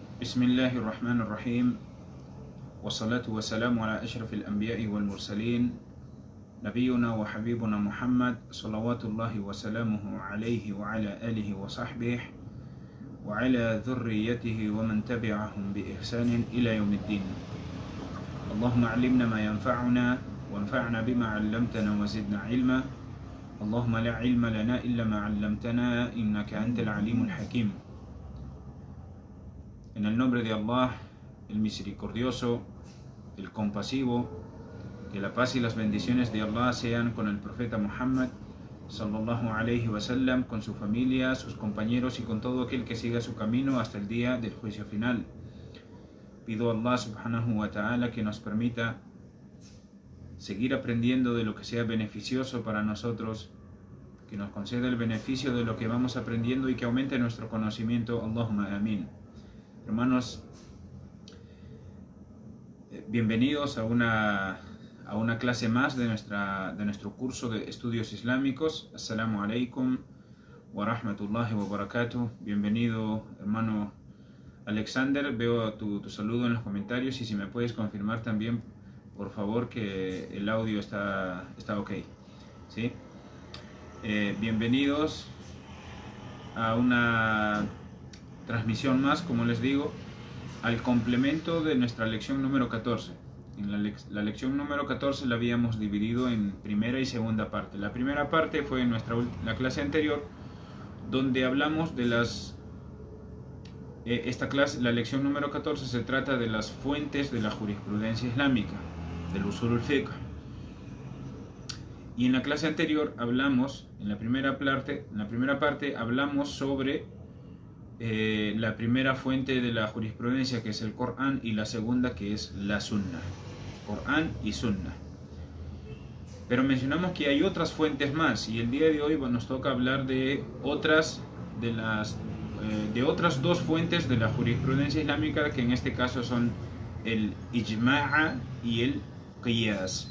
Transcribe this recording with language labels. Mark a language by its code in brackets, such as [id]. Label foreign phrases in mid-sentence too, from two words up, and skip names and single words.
[ar] بسم الله الرحمن الرحيم والصلاة والسلام على أشرف الأنبياء والمرسلين نبينا وحبيبنا محمد صلوات الله وسلامه عليه وعلى آله وصحبه وعلى ذريته ومن تبعهم بإحسان إلى يوم الدين. اللهم علمنا ما ينفعنا وانفعنا بما علمتنا وزدنا علما. اللهم لا علم لنا إلا ما علمتنا إنك أنت العليم الحكيم. [es] En el nombre de Allah, el misericordioso, el compasivo, que la paz y las bendiciones de Allah sean con el profeta Muhammad [ar] صلى الله عليه وسلم, [es] con su familia, sus compañeros y con todo aquel que siga su camino hasta el día del juicio final. Pido a Allah [ar] سبحانه وتعالى [es] que nos permita seguir aprendiendo de lo que sea beneficioso para nosotros, que nos conceda el beneficio de lo que vamos aprendiendo y que aumente nuestro conocimiento. [ar] اللهم آمين. [es] Hermanos, bienvenidos a una clase más de nuestro curso de estudios islámicos. [ar] السلام عليكم ورحمة الله وبركاته. [es] Bienvenido, hermano Alexander. Veo tu saludo en los comentarios y si me puedes confirmar también, por favor, que el audio está ok. ¿Sí? Bienvenidos a una transmisión más, como les digo, al complemento de nuestra lección número 14. En la lección número 14 la habíamos dividido en primera y segunda parte. La primera parte fue en la clase anterior, donde hablamos de esta clase, la lección número 14 se trata de las fuentes de la jurisprudencia islámica, del [ar] أصول الفقه. [es] Y en la clase anterior hablamos, en la primera parte hablamos sobre la primera fuente de la jurisprudencia, que es el Corán, y la segunda, que es la Sunna. Corán y Sunna. Pero mencionamos que hay otras fuentes más, y el día de hoy nos toca hablar de otras dos fuentes de la jurisprudencia islámica, que en este caso son el ijma'a y el qiyas.